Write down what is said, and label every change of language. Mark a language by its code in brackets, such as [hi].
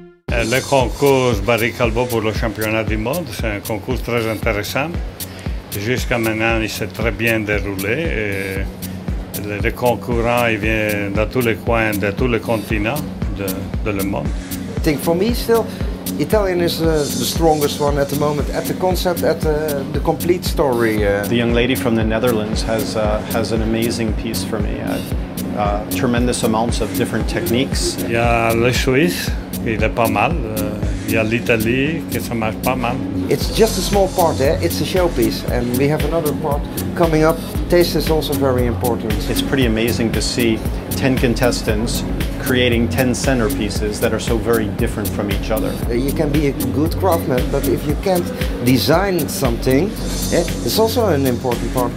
[fr] Le concours Barry-Callebaut pour le championnat du monde, c'est un concours très intéressant. Jusqu'à maintenant, il s'est très bien déroulé. Et les concurrents ils viennent de tous les coins, de tous les continents de le monde. [en] I think for me still, Italian is the strongest one at the moment, at the concept, at the complete story. The young lady from the Netherlands has an amazing piece for me. Tremendous amounts of different techniques. [fr] Il y a le Suisse, il est pas mal. Il y a l'Italie, que ça marche pas mal. [en] It's just a small part, it's a showpiece, and we have another part coming up. Taste is also very important. It's pretty amazing to see 10 contestants creating 10 centerpieces that are so very different from each other. You can be a good craftsman, but if you can't design something, it's also an important part.